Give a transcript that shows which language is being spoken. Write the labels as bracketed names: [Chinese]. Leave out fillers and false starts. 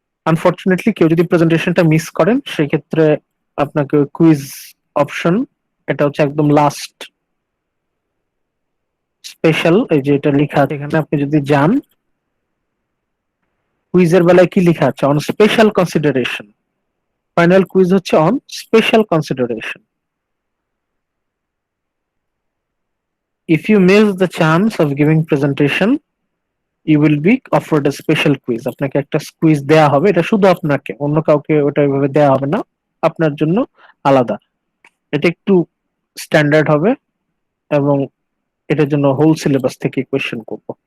[Bangla] Unfortunately কেউ যদি প্রেজেন্টেশনটা মিস করেন সেক্ষেত্রে আপনাকে কুইজ অপশন, এটা হচ্ছে একদম লাস্ট স্পেশাল, এই যে এটা লেখা আছে এখানে, আপনি যদি যান কুইজের বেলায় কি লেখা আছে, [English] On special consideration. [Bangla] Final quiz হচ্ছে [English] On special consideration. If you miss the chance of giving presentation, you will be offered a special quiz. [Bangla] আপনাকে একটা কুইজ দেয়া হবে, এটা শুধু আপনাকে, অন্য কাউকে ওটা এভাবে দেয়া হবে না, আপনার জন্য আলাদা। এটা একটু স্ট্যান্ডার্ড হবে এবং এটার জন্য হোল সিলেবাস থেকে কোয়েশ্চেন করব।